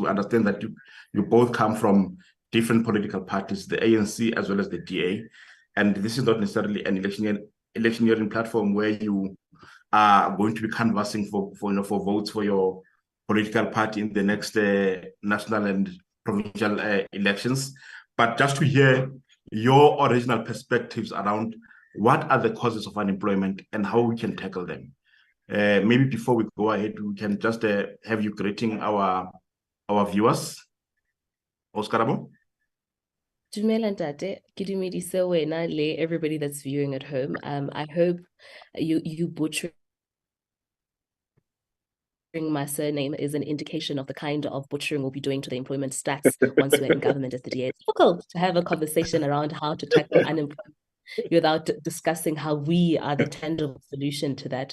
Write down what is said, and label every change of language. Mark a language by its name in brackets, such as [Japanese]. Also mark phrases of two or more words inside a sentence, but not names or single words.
[English] understand that you both come from different political parties, the ANC as well as the DA, and this is not necessarily an electioneering platform where you are going to be canvassing for votes for your political party in the next national and provincial elections, but just to hear your original perspectives around what are the causes of unemployment and how we can tackle them. Maybe before we go ahead, we can just have you greeting our viewers. Karabo? [Southern Sotho] Dumela ntate, ke dumedise wena le [English] everybody that's viewing at home. I hope you butchering my surname is an indication of the kind of butchering we'll be doing to the employment stats once we're in government as the DA. It's difficult to have a conversation around how to tackle unemployment without discussing how we are the tangible solution to that.